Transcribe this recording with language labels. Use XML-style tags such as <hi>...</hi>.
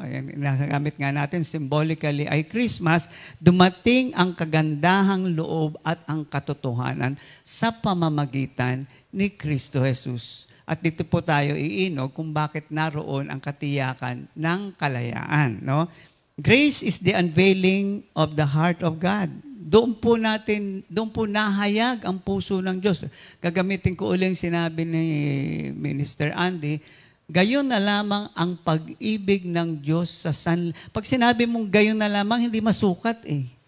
<tl>Ayan, nagamit nga natin symbolically ay Christmas, dumating ang kagandahang loob at ang katotohanan sa pamamagitan ni Kristo Jesus. At dito po tayo iinog kung bakit naroon ang katiyakan ng kalayaan. No?</tl> <en>Grace is the unveiling of the heart of God.</en> <tl>Doon po nahayag ang puso ng Diyos. Gagamitin ko ulit yung sinabi ni Minister Andy, gayon na lamang ang pag-ibig ng Diyos sa Pag sinabi mong gayon na lamang, hindi masukat eh.</tl>